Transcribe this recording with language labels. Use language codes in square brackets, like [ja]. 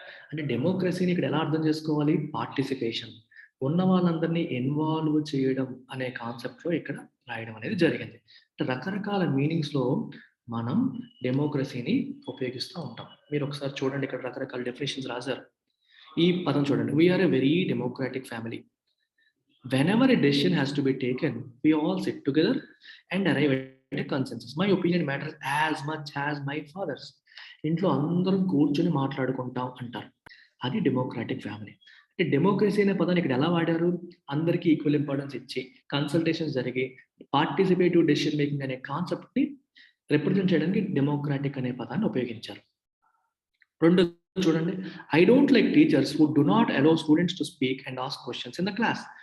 [te] అంటే డెమోక్రసీని ఇక్కడ ఎలా అర్థం చేసుకోవాలి? పార్టిసిపేషన్, ఉన్న వాళ్ళందరినీ ఇన్వాల్వ్ చేయడం అనే కాన్సెప్ట్ లో ఇక్కడ రాయడం అనేది జరిగింది. రకరకాల మీనింగ్స్ లో మనం డెమోక్రసీని ఉపయోగిస్తూ ఉంటాం. మీరు ఒకసారి చూడండి, ఇక్కడ రకరకాల డెఫినేషన్స్ రాశారు. ఈ పదం చూడండి, [en] We are a very democratic family. whenever a decision has to be taken, we all sit together and arrive at a consensus. My opinion matters as much as my father's. [te] ఇంట్లో అందరం కూర్చొని మాట్లాడుకుంటాం అంటారు. అది డెమోక్రాటిక్ ఫ్యామిలీ. అంటే democracy అనే పదాన్ని ఇక్కడ ఎలా వాడారు? అందరికీ ఈక్వల్ ఇంపార్టెన్స్ ఇచ్చి కన్సల్టేషన్స్ జరిగి పార్టిసిపేటివ్ డెసిషన్ మేకింగ్ అనే కాన్సెప్ట్ ని రిప్రజెంట్ చేయడానికి డెమోక్రాటిక్ అనే పదాన్ని ఉపయోగించారు. రెండు చూడండి, [en] I don't like teachers who do not allow students to speak and ask questions in the class.